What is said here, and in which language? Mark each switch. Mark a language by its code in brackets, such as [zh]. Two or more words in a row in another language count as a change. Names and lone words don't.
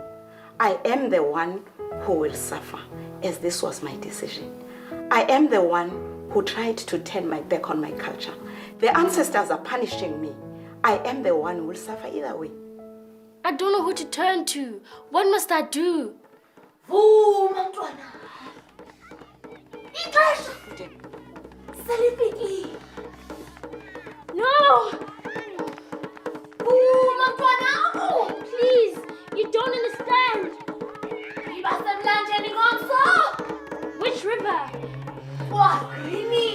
[en] I am the one who will suffer, as this was my decision. I am the one who tried to turn my back on my culture. The ancestors are punishing me. I am the one who will suffer either way. I don't know who to turn to. What must I do? [xh] Vuma mntwana. Ixesha selifikile. [en] No! [xh] Vuma mntwana. [en] Please, you don't understand. [xh] Iba semlanjeni ngomso. [en] Which river? What green